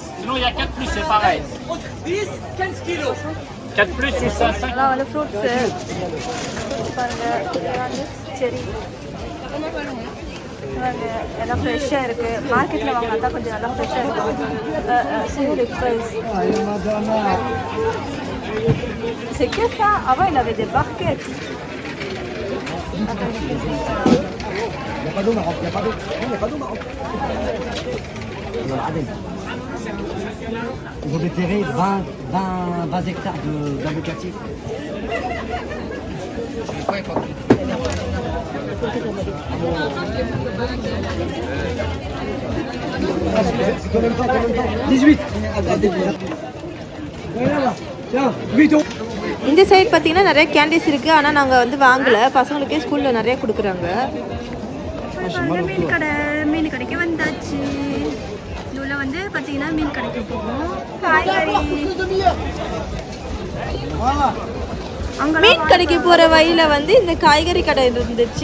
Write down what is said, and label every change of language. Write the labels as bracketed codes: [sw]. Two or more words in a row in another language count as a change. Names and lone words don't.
[fr] Sinon, il y a 4 plus, c'est pareil. 10, 15 kilos. 4 plus, c'est ça, 5. [ta] எல்லாம் வந்து ஃப்ரூட்ஸு பாருங்க, சரி பாருங்க, எல்லாம் ஃப்ரெஷ்ஷாக இருக்குது. மார்க்கெட்டில் வாங்கினா தான் கொஞ்சம் நல்லா ஃப்ரெஷ்ஷாக இருக்கும். சூடு ப்ரைஸ். [fr] C'est que ça. Avant, il avait des barquettes. Il n'y a pas d'eau Maroc, il n'y a pas d'eau. Non, il n'y a pas d'eau Maroc. Ils ont déterré 20 hectares d'avocatiers. C'est combien de temps 18. Viens là. Tiens, 8 euros. [ta] இந்த சைடு பார்த்தீங்கன்னா நிறைய கேண்டீஸ் இருக்குது. ஆனால் நாங்கள் வந்து வாங்கலை. பசங்களுக்கே ஸ்கூலில் நிறைய கொடுக்குறாங்க. மீன் கடை கடைக்கு வந்தாச்சு. இதுல வந்து பார்த்தீங்கன்னா மீன் கடைக்கு போகும். காய்கறி மீன் கடைக்கு போகிற வழியில் வந்து இந்த காய்கறி கடை இருந்துச்சு.